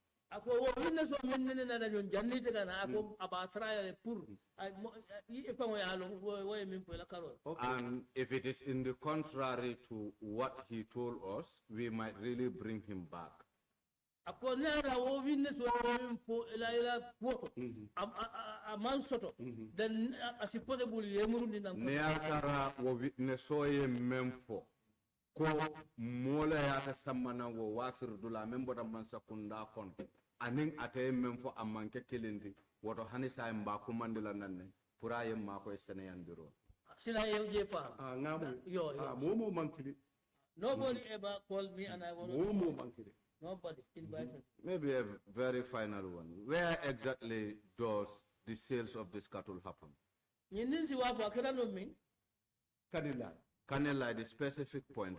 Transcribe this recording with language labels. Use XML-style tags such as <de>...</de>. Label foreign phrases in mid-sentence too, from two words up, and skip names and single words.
<en>And if it is in the contrary to what he told us, we might really bring him back. Then as possible</en> <man>neatara wo witness oye memfo ko mola yata samana wo wasir dula membo da man sakunda kon anin ate memfo amanke kelindi woto hanisa mba ko mandila nanne pura yem ma ko sene yandiro sina je pa ngamo yo momo mankili</man> <en>nobody ever called me and I was</en> <man>momo mankili.</man> <en>Nobody invited. Maybe a very final one. Where exactly does the sales of this cattle happen? Kanela, the specific point.</en>